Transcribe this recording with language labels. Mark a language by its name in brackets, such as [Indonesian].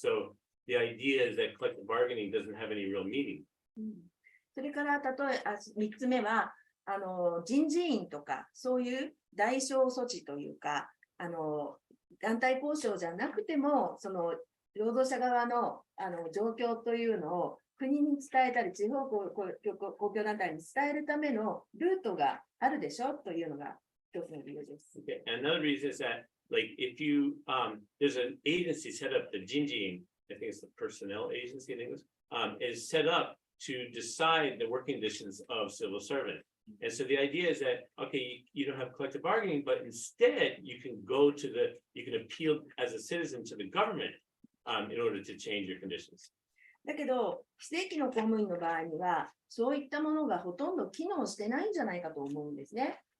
[English] So the idea is that collective bargaining doesn't have any real meaning. [Japanese] それから3つ目は人事院とかそういう代償措置というか団体交渉じゃなくてもその労働者側の状況というのを国に伝えたり地方公共団体に伝えるためのルートがあるでしょというのが一つの理由です。 Okay. [English] And another reason is that like if you there's an agency set up, the Jinjin, I think it's the personnel agency in English, is set up to decide the working conditions of civil servants. And so the idea is that, okay, you don't have collective bargaining, but instead you can appeal as a citizen to the government in order to change your conditions. [Japanese] だけど、非正規の公務員の場合には、そういったものがほとんど機能してないんじゃないかと思うんですね。